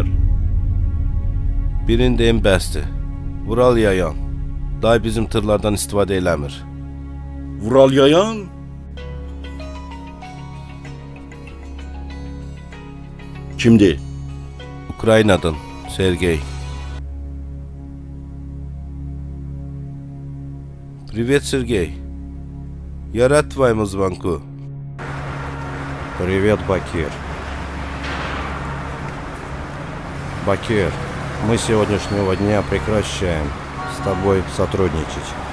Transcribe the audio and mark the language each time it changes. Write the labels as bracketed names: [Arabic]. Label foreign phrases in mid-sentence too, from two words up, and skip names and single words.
[Azerbaijani] Birini deyim bəsdir. Vural Yayan. Day bizim tırlardan istifadə eləmir. Vural Yayan? Kimdir? Ukraynadan Sergey. [Russian] Привет, Сергей. Я рад твоему звонку. Привет, Бакир. Бакир, мы с сегодняшнего дня прекращаем с тобой сотрудничать.